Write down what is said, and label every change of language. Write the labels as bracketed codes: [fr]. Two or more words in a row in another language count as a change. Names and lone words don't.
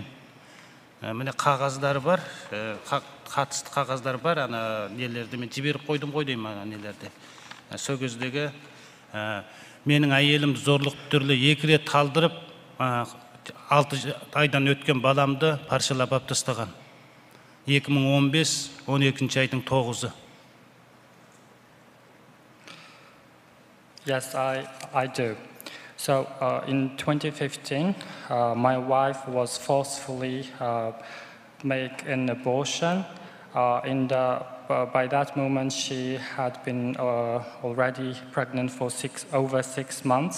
[kk] Міне қағаздары бар, қатысты қағаздар бар, нелерді мен жіберіп қойдым ғой деймін нелерді. Сол кездегі менің әйелімді зорлық түрлі 2 рет талдырып, 6 айдан өткен баламды паршалап алып тастаған. 2015 12 айдың 9-ы. [en] Yes, I do. So in 2015, my wife was forcefully made an abortion. And by that moment, she had been already pregnant for over 6 months.